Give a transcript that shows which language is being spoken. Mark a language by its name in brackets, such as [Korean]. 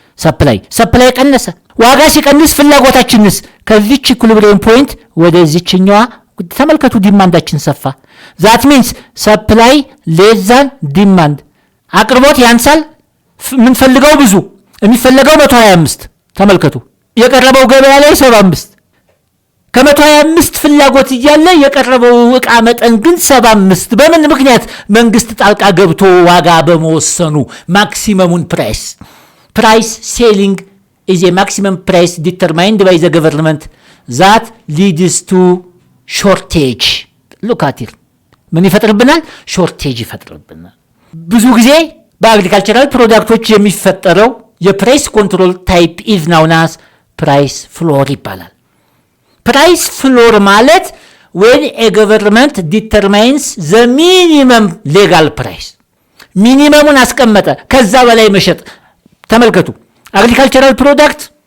[Amharic] ሰፕላይ ቀነሰ። ዋጋ ሲቀንስ ፍላጎታችንስ ከዚች ኢኩሊብሪየም ፖይንት ወደዚችኛዋ ተመልከቱ፣ ዲማንዳችን ሰፋ። [English] ዛት ሚንስ ሰፕላይ ሌዛን ዲማንድ፣ [Amharic] አቅርቦት ያንሳል፣ የምንፈልገው ብዙ፣ የሚፈለገው 125። ተመልከቱ፣ የቀረበው ገበያ ላይ 75። ከ125 ፍላጎት እያለ የቀረበው ዕቃ መጠን ግን 75። በምን ምክንያት? መንግስት ጣልቃ ገብቶ ዋጋ በመወሰኑ። [English] ማክሲመሙን ፕራይስ ሴሊንግ is a maximum price determined by the government that leads to shortage. look at it. [Amharic] ምን ይፈጥርብናል? ሾርቴጅ ይፈጥርብናል። ብዙ ጊዜ በአግሪካልቸራል ፕሮዳክቶች የሚፈጠረው የፕራይስ ኮንትሮል ታይፕ ኢዝ ናውን አስ ፕራይስ ፍሎር ይባላል። ፕራይስ ፍሎር ማለት [English] when a government determines the minimum legal price, [Amharic] ሚኒመሙን አስቀመጠ፣ ከዛ በላይ መሸጥ። ተመልከቱ፣ አግሪካልቸራል ፕሮዳክት